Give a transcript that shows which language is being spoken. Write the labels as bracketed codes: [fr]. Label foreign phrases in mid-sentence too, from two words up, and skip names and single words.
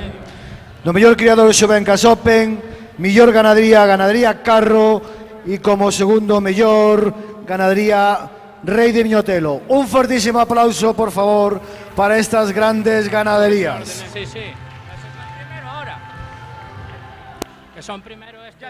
[gl] No mellor criador Xoven Casopen, mellor Ganadería Carro, e como segundo mellor, Ganadería Rei de Miñotelo. Un fortísimo aplauso, por favor, para estas grandes ganaderías. [es] Sí. Ese es el primero ahora. Que son primero este.